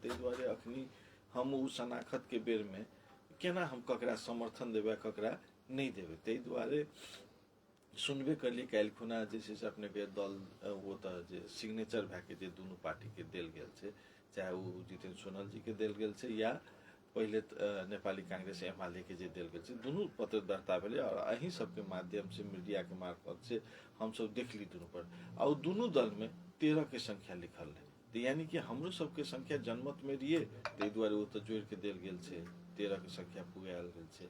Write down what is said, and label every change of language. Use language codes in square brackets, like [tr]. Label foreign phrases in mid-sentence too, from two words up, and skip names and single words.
[mai] ताहि दुआरे अखनी हम उ शनाखत के बेर में केना हम ककरा समर्थन देबै ककरा नहीं देबै। ताहि दुआरे सुनबे करलिए काल्हि खुना जे छै से अपने के दल वो तऽ जे सिग्नेचर भए के जे दुनू पार्टी के देल गेल छै, चाहे वो जितेंद्र सोनल जी के देल गेल छै या पहले नेपाली कांग्रेस एमाले के जे देल गेल छै, दुनू पत्र दर्ता भेलै और अहीं सबके माध्यम से मीडिया के मार्फत से हम सब देखली दुनू पर। और दुनू दल में 13 के संख्या लिखल है, तो यानी कि हमरो सबके संख्या जनमत में रहिए, ताहि दुआरे वो तऽ जोड़ के देल गेल छै, 13 के संख्या पुगायल गेल छै।